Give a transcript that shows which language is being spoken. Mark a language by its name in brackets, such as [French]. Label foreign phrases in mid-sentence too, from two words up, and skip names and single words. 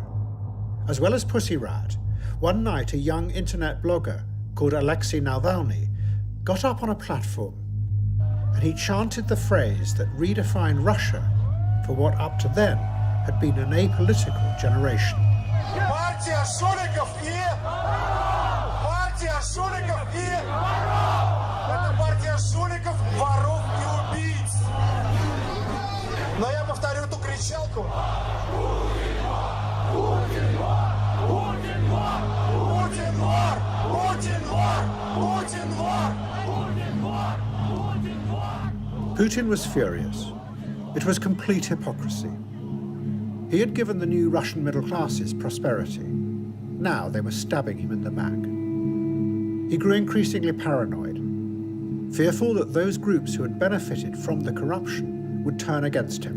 [English] As well as Pussy Riot, one night a young internet blogger called Alexei Navalny got up on a platform and he chanted the phrase that redefined Russia for what up to then had been an apolitical generation. [Russian] Партия жуликов и... Партия жуликов и... Это партия жуликов, воров и убийц. Но я повторю эту кричалку. Путин вор! Путин вор! Путин вор! Путин вор! Путин вор! Путин вор! Путин вор! [English] Putin was furious. It was complete hypocrisy. He had given the new Russian middle classes prosperity. Now they were stabbing him in the back. He grew increasingly paranoid, fearful that those groups who had benefited from the corruption would turn against him.